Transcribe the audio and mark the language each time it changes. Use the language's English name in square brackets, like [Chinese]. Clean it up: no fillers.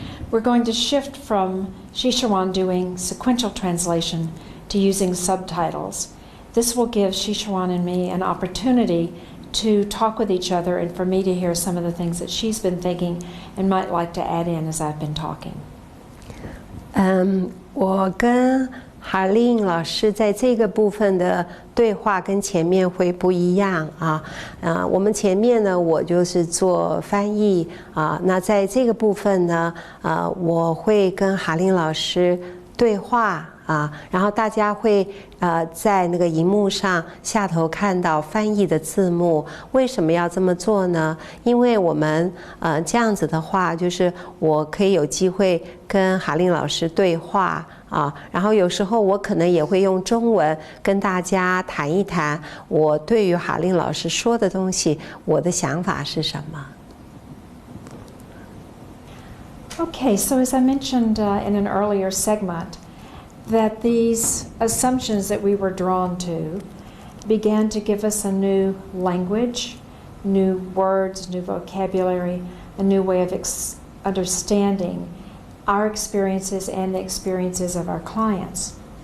[English] We're going to shift from Shishiwan doing sequential translation to using subtitles. This will give Shishiwan and me an opportunity to talk with each other and for me to hear some of the things that she's been thinking and might like to add in as I've been talking. [Chinese] 我跟哈令老师在这个部分的对话跟前面会不一样啊。我们前面呢，我就是做翻译啊。那在这个部分呢，我会跟哈令老师对话啊，然后大家会在那个荧幕上下头看到翻译的字幕。为什么要这么做呢？因为我们这样子的话，就是我可以有机会跟哈令老师对话啊，然后有时候我可能也会用中文跟大家谈一谈我对于哈令老师说的东西，我的想法是什么。 [English] Okay, so as I mentioned in an earlier segment, that these assumptions that we were drawn to began to give us a new language, new words, new vocabulary, a new way of understanding our experiences and the experiences of our clients.